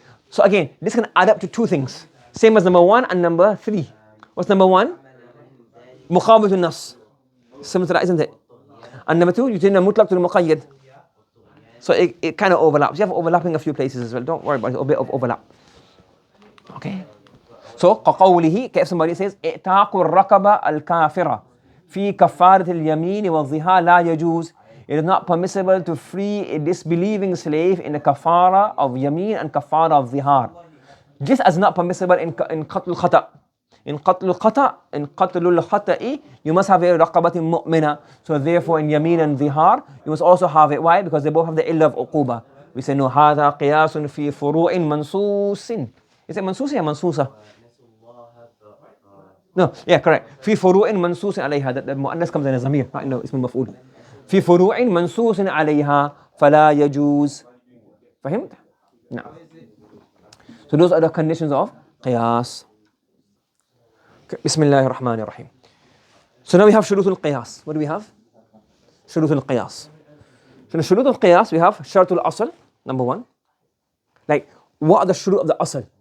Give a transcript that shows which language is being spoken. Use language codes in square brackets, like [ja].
[en] So again, this can add up to two things. Same as number one and number three. What's number one? Mukhabatul nas. Similar to that, isn't it? And number two, you take the mutlaq to the muqayyad. So it kind of overlaps. You have overlapping a few places as well. Don't worry about it, a bit of overlap. Okay? [ar] So, كقوله, [en] if somebody says, [ar] إعتاق الرقبة الكافرة في كفارة اليمين والظهار لا يجوز. [en] it is not permissible to free a disbelieving slave in the kafara of yameen and kafara of zihar. Just as not permissible in qatl khata. In qatl khata, in qatlul khata'i, you must have a raqabatin mu'mina. So therefore in yameen and zihar, you must also have it. Why? Because they both have the illa of uquba. We say, no, [ar] هذا قياس في فروع منصوص. [en] Is it منصوص or منصوصة? No, yeah, correct. [ar] في فروع منصوص عليها. [en] The مؤنث comes in a ضمير, not in اسم المفعول. [ar] في فروع منصوص عليها فلا يجوز. فهمت؟ نعم. [en] So those are the conditions of qiyas. [ar] بسم الله الرحمن الرحيم. [en] So now we have شروط القياس. What do we have? شروط القياس. So in شروط القياس we have شرط الأصل, number one. Like, what are the shurut of the asl?